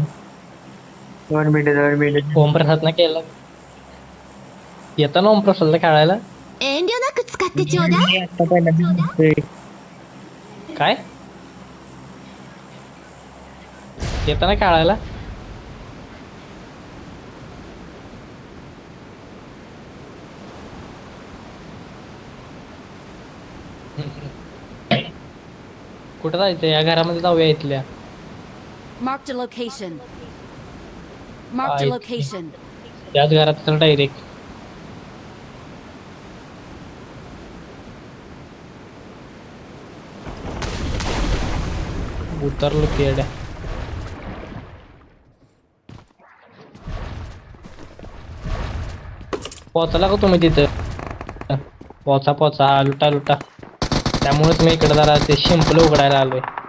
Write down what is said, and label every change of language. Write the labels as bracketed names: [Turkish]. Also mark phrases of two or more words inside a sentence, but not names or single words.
[Marathi] 2 मिनिटं ओम प्रसादनं केला येता ना ओम प्रसादला खेळायला [Japanese] 遠慮なく使ってちょうだい。 [Marathi] आता पहिल्यांदा दिसतोय. काय येता ना खेळायला कुठं जायचं या घरामध्ये जाऊया इथल्या [English] Marked a location. Marked a Ay. location. [Marathi] त्याच घरात तर डायरेक्ट उतरलो तेड्या पोहोचला का तुम्ही तिथं पोचा पोचा हा लुटा लुटा त्यामुळेच मी इकडे जरा ते शिंपलं उघडायला आलोय